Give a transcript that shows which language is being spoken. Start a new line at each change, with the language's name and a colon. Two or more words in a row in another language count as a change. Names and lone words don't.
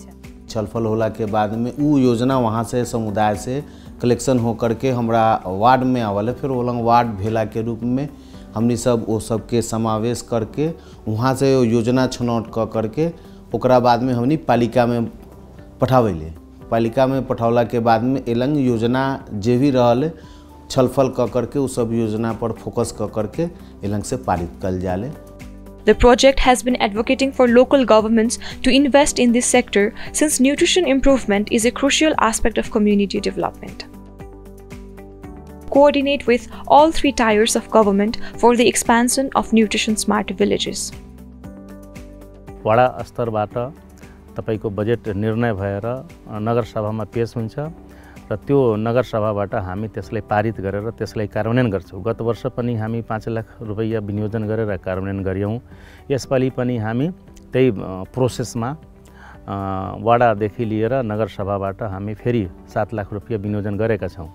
Bhojpuri: छलफल होला के बाद में उ योजना वहाँ से समुदाय से कलेक्शन हो करके हमरा वार्ड में आवल, फिर वो लोग वार्ड भेला के रूप में हमनी सब वो सबके समावेश करके वहाँ से योजना छनौट करके ओकरा बाद में हमनी पालिका में पठावेले। पालिका में पठौला के बाद में एलंग योजना जे भी रहल छलफल करके उस सब योजना पर फोकस करके एलंग से पारित कल जाले।
English: The project has been advocating for local governments to invest in this sector since nutrition improvement is a crucial aspect of community development. Coordinate with all three tiers of government for the expansion of nutrition smart villages.
Nepali: वडा स्तरबाट तपाईको बजेट निर्णय भएर नगर सभामा पेश हुन्छ र त्यो नगर सभाबाट हामी त्यसलाई पारित गरेर त्यसलाई कार्यान्वयन गर्छौं। गत वर्ष पनि हामी 5 लाख रुपैयाँ विनियोजन गरेर कार्यान्वयन गर्यौं। यसपालि पनि हामी त्यही प्रोसेसमा वडादेखि लिएर नगर सभाबाट हामी फेरि 7 लाख रुपैयाँ विनियोजन गरेका छौं।